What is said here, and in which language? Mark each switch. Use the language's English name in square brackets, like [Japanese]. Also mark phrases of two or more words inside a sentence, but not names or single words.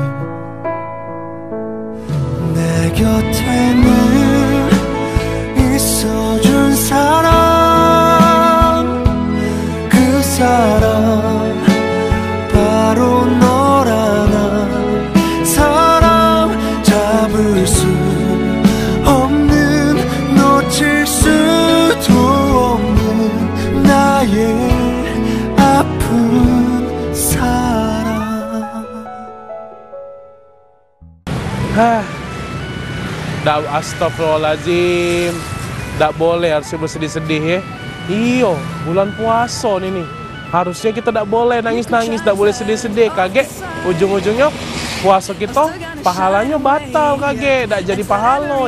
[Korean] 내 곁에는 있어준 사람, 그 사람 바로 너란 사람. 잡을 수 없는, 놓칠 수도 없는 나의 아픈 사랑. [Indonesian] Astagfirullahaladzim, tak boleh harusnya bersedih-sedih ya. Iyo, bulan puasa nih. Harusnya kita tak boleh nangis-nangis, tak boleh sedih-sedih. Kaget, ujung-ujungnya puasa kita pahalanya batal kaget, tak jadi pahala.